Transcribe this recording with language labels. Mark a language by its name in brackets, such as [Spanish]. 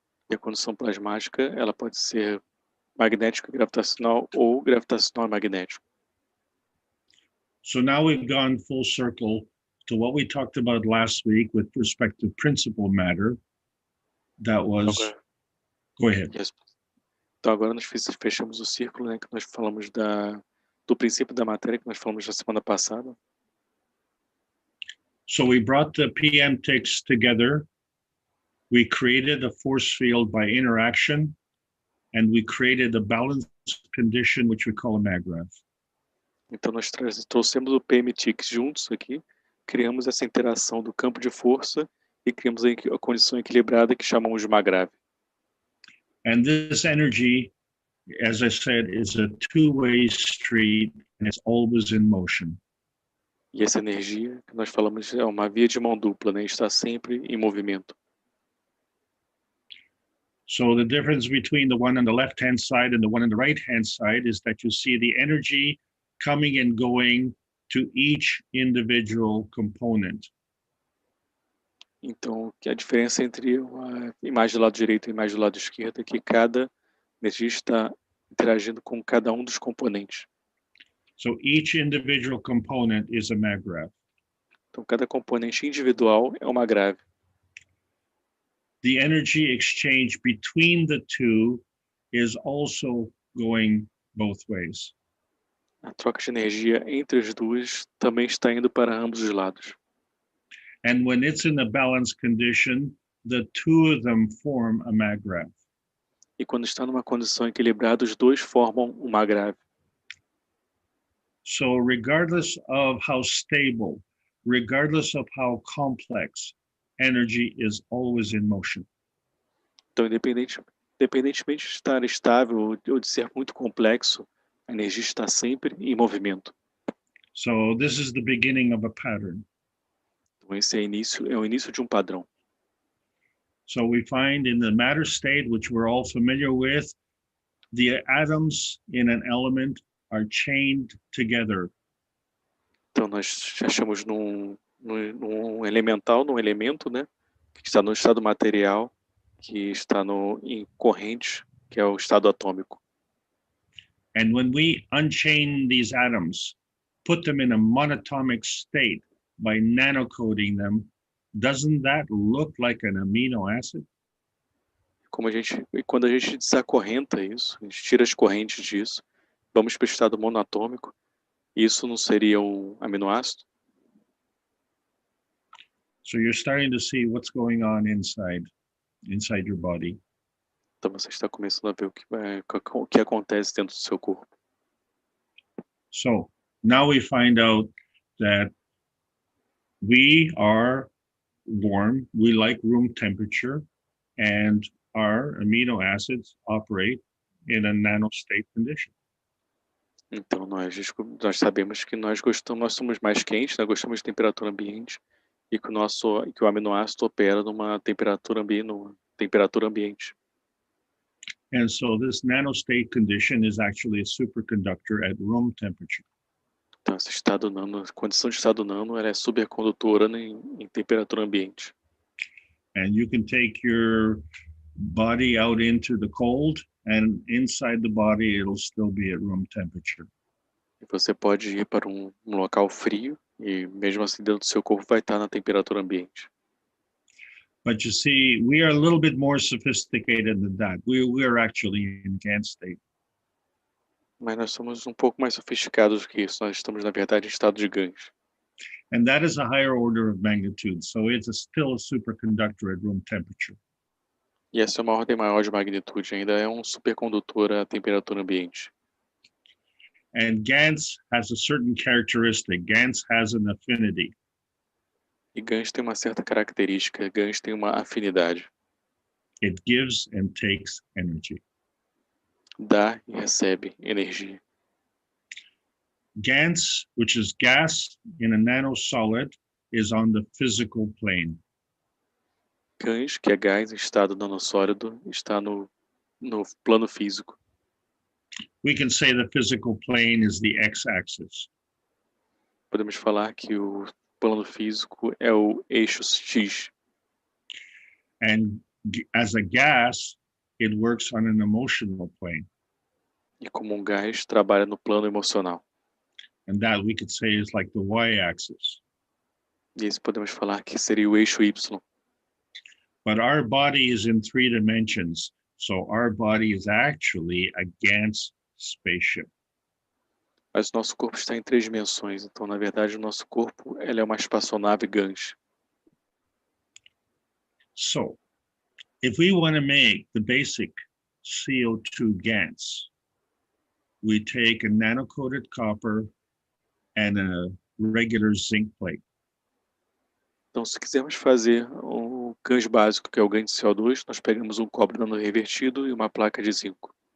[Portuguese] E a condição plasmática, ela pode ser magnética gravitacional ou gravitacional magnético. [English] So now we've gone full circle to what we talked about last week with respect to principal matter. That was, go ahead. Yes. [Portuguese] Então agora nós fechamos o círculo, né, que nós falamos do princípio da matéria que nós falamos na semana passada. [English] So we brought the PM ticks together. We created a force field by interaction, and we created a balance condition, which we call a maggraph. [Portuguese] Então nós trouxemos o PM ticks juntos aqui, criamos essa interação do campo de força e criamos a condição equilibrada que chamamos de maggraph. [English] And this energy, as I said, is a two-way street, and it's always in motion. [Portuguese] E essa energia que nós falamos é uma via de mão dupla, né? Está sempre em movimento. [English] So the difference between the one on the left-hand side and the one on the right-hand side is that you see the energy coming and going to each individual component. [Portuguese] Então, a diferença entre a imagem do lado direito e a imagem do lado esquerdo é que cada energia está interagindo com cada um dos componentes. [English] So each individual component is a maggraph. [Portuguese] Então, cada componente individual é uma grave. [English] The energy exchange between the two is also going both ways. [Portuguese] A troca de energia entre as duas também está indo para ambos os lados. [English] And when it's in a balanced condition, the two of them form a maggraph. [Portuguese] E quando está numa condição equilibrada, os dois formam uma grave. [English] So regardless of how stable, regardless of how complex, energy is always in motion. [Portuguese] Então, independentemente de estar estável ou de ser muito complexo, a energia está sempre em movimento. [English] So this is the beginning of a pattern. [Portuguese] Então, esse é o início de um padrão. [English] So we find in the matter state, which we're all familiar with, the atoms in an element are chained together. [Portuguese] Então, nós achamos num elemental, num elemento, né, que está no estado material, que está em corrente, que é o estado atômico. [English] And when we unchain these atoms, put them in a monatomic state by nanocoding them, doesn't that look like an amino acid? [Portuguese] E quando a gente desacorrenta isso, a gente tira as correntes disso, vamos para o estado monatômico, isso não seria um aminoácido? [English] So you're starting to see what's going on inside your body. [Portuguese] Então você está começando a ver o que acontece dentro do seu corpo. [English] So now we find out that we are warm, we like room temperature, and our amino acids operate in a nanostate condition. [Portuguese] Então nós sabemos que nós somos mais quentes, nós gostamos de temperatura ambiente e que o aminoácido opera numa temperatura ambiente. [English] And so this nanostate condition is actually a superconductor at room temperature. [Portuguese] Então esse a condição de estado nano, ela é supercondutora em temperatura ambiente. [English] and you can take your body out into the cold, and inside the body, it'll still be at room temperature. [Portuguese] E você pode ir para um local frio e mesmo assim dentro do seu corpo vai estar na temperatura ambiente. [English] But you see, we are a little bit more sophisticated than that. We are actually in GANS state. [Portuguese] Mas nós somos um pouco mais sofisticados que isso. Nós estamos, na verdade, em estado de GANs. [English] And that is a higher order of magnitude. So it's still a superconductor at room temperature. [Portuguese] E essa é uma ordem maior de magnitude. Ainda é um supercondutor à temperatura ambiente. [English] And GANS has a certain characteristic. GANS has an affinity. [Portuguese] E GANs tem uma certa característica. GANs tem uma afinidade. [English] It gives and takes energy. [Portuguese] Dá e recebe energia. [English] GANS, which is gas in a nanosolid, is on the physical plane. [Portuguese] GANs, que é gás em estado nanossólido, está no plano físico. [English] We can say the physical plane is the x-axis. [Portuguese] Podemos falar que o plano físico é o eixo X. [English] And as a gas, it works on an emotional plane. [Portuguese] E como um gás, trabalha no plano emocional. [English] And that we could say is like the y-axis. [Portuguese] E isso podemos falar que seria o eixo Y. [English] But our body is in 3 dimensions. So our body is actually a GANS spaceship. [Portuguese] Mas nosso corpo está em 3 dimensões. Então, na verdade, o nosso corpo é uma espaçonave GANs. [English] So, if we want to make the basic CO2 GANs, we take a nano-coated copper and a regular zinc plate. [Portuguese] Então, se quisermos fazer o GANs básico, que é o GAN de CO2, nós pegamos um cobre nano-revertido e uma placa de zinco.